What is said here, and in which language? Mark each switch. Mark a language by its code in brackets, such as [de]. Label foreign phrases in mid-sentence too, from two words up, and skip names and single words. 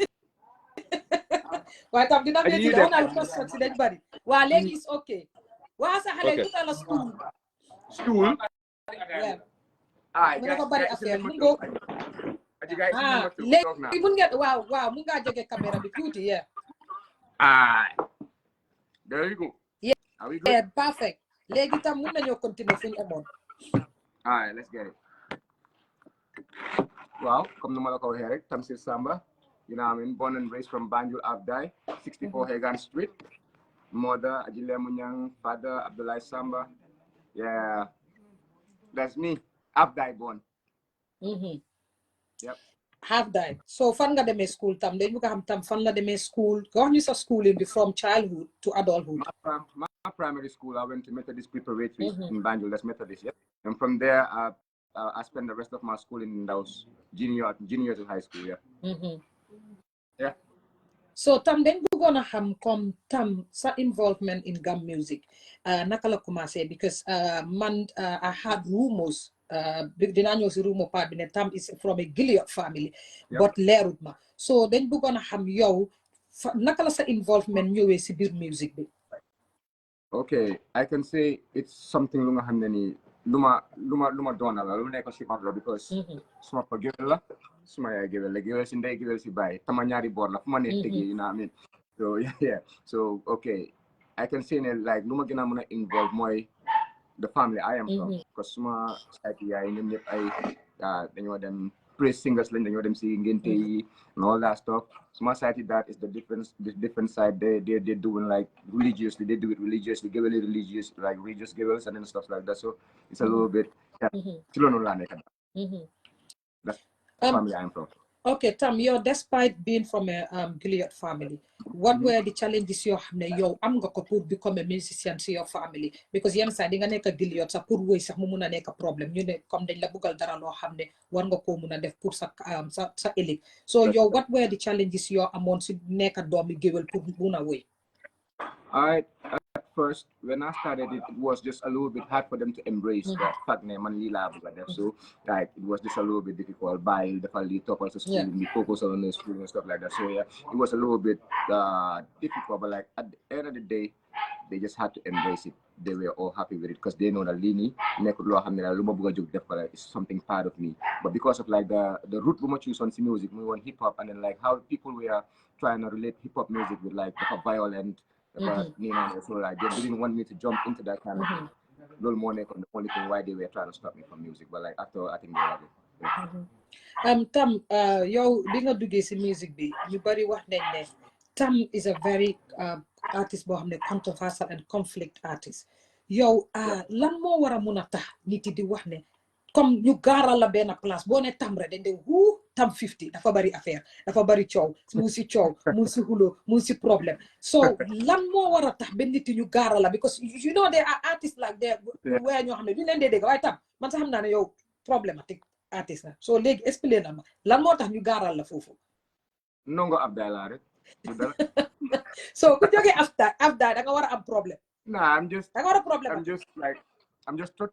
[wo] waaye tam dina metti de onal question si dañ bari waa léegi [en] is ok [wo] waa sa xale du la [en] stool [wo] mu dafa bari affaire mu ngo léegi mun ngeen waaw mun ngaa jege caméra bi tuuti [en] there you go yeah perfect [wo] léegi tam mun nañoo continuer fu ñu amoon [en] let's get it [wo] waaw comme nu ma la ko waxee rek [en] Tamsir Samba you know what I mean born and raised from Banjul Abdai 64 Hegan Street mother Ajile Munyang father Abdullah Samba yeah that's me Abdai born yep [wo] half died so fan nga demee school tam dañ bëgg a xam tam fan la demee school wax ñu sa schooling bi [en] from childhood to adulthood. My primary school I went to Methodist Preparatory in Banjul, that's Methodist, yeah. And from there I spent the rest of my school in those junior to high school, yeah. Yeah. [wo] So tam dañ bëggoon a xam comme tam sa [en] involvement in gam music [wo] naka la commencé because man [en] I had rumors [wo] dinaa ñëw si rumor part bi ne tam [en] is from a Gilliot family [wo] but leerut ma so dañ bëggoon a xam yow naka la sa involvement ñëwee si biir music bi. [en] Okay, I can say it's something [wo] lu nga xam ne nii lu ma doona la lu nekk si man la because suma pa géwél la suma yaay géwél la géwél si ndey géwél si baay tama ñaari boor la fu ma ne tegi [en] you know what I mean so yeah so okay I can say ne like [wo] lu ma gën a mën a [en] involve mooy the family I am from because [wo] suma site yaay ñoom ñëpp ay dañoo dem [en] praise singers [wo] lañ dañoo dem si ngénte yi [en] and all that stuff [wo] suma site [en] that is the different side they're doing like religiously they do it religiously géwél religious like religious géwéls and then stuff like that so it's a little bit [wo] ci loolu laa nekk [en] that's the family I am from. Okay, Tam, you're despite being from a Gilliot family, what were the challenges you have [wo] yow am nga ko [en] pour become a musician to your family? [wo] Because yenn saa di nga nekk Gilliot sax pour woy sax mu mun a nekk problème ñu ne comme dañ la buggal dara loo xam ne war nga koo mun a def pour sa ëllëg so yow [en] what were the challenges [wo] yoo amoon si nekk doomi géwél pour mun a woy? [en] At first, when I started it was just a little bit hard for them to embrace that fact [wo] ne man lii laa bëgg a def [en] so like it was just a little bit difficult [wo] bàyyi dafa lii toppal sa school bi [en] focus on the school and stuff like that so yeah it was a little bit difficult but like at the end of the day they just had to embrace it they were all happy with it because they know that [wo] lii nii nekkul loo xam ne daal lu ma bëgg a jóg def ko [en] like it's something part of me but because of like the route bu ma choose on [wo] si music muy woon [en] hip hop and then like how people were trying to relate hip hop music with like [wo] dafa violent [en] but so like they didn't want me to jump into that kind of thing. Little more the only thing why they were trying to stop me from music, but like after I think they love it. [wo] Tam, yow bi nga duggee si music bi ñu bari wax nañ ne [en] Tam is a very artist [wo] boo xam ne [en] controversial and conflict artist. [wo] Yow lan moo war a mun a tax nit yi di wax ne comme ñu gaaral la benn place boo ne Tam rek dañ de Tam50 dafa bari affaire dafa bari coow mu si coow mu si xulo mu si problème so lan moo war a tax ba nit yi ñu gaaral la [en] because you know there are artists like there where [wo] ñoo xam ne duñ leen dee dégg waaye Tam man sax xam naa ne yow problématique artiste na so léegi expliqué na ma lan moo tax ñu gaaral la foofu nongo Abdallah rek so ku jógee Abdallah da nga war a am problème [en] nah I'm just [wo] da nga war a problème